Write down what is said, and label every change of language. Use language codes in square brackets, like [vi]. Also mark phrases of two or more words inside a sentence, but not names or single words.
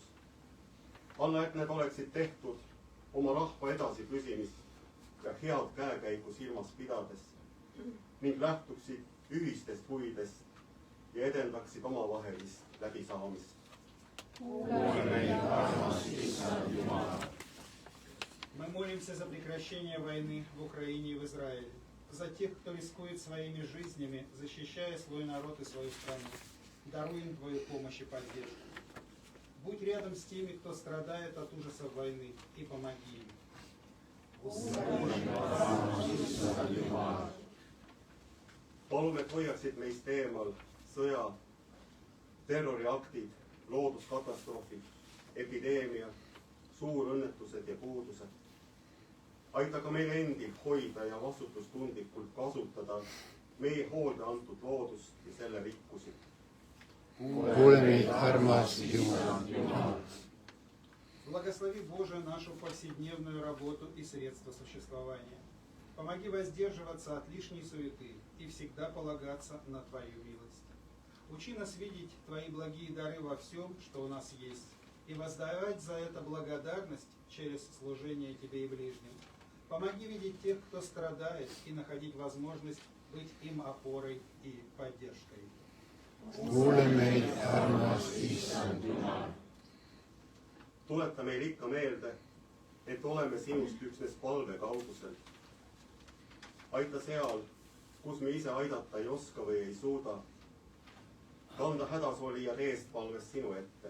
[et] Anna, et need oleksid tehtud oma rahva edasipüsimist ja head käekäigu silmas pidades ning lähtuksid ühistest huvidest ja edendaksid omavahelist läbisaamist. Kuule meid, armas Issand Jumal. [ru] Мы молимся за прекращение войны в Украине и в Израиле, за тех, кто рискует своими жизнями, защищая свой народ и свою страну. Даруй им Твою помощь и поддержку. Будь рядом с теми, кто страдает от ужасов войны, и помоги им. [et] Palume, et hoiaksid meist eemal sõja, terroriaktid, looduskatastroofid, epideemiad, suurõnnetused ja puudused. Aita ka meil endil hoida ja vastutustundlikult kasutada meie hoolde antud loodust ja selle rikkusi. Kuule meid, armas Jumal. [ru] Благослови, Боже, нашу повседневную работу и средства существования. Помоги воздерживаться от лишней суеты и всегда полагаться на Твою милость. Учи нас видеть Твои благие дары во всем, что у нас есть, и воздавать за это благодарность через служение Тебе и ближним. Помоги видеть тех, кто страдает, и находить возможность быть им опорой и поддержкой. [et] Kuule meid, armas Issand Jumal. Tuleta meil ikka meelde, et oleme sinust üksnes palve kaugusel. Aita seal, kus me ise aidata ei oska või ei suuda, kanda hädasolijad eest palves sinu ette.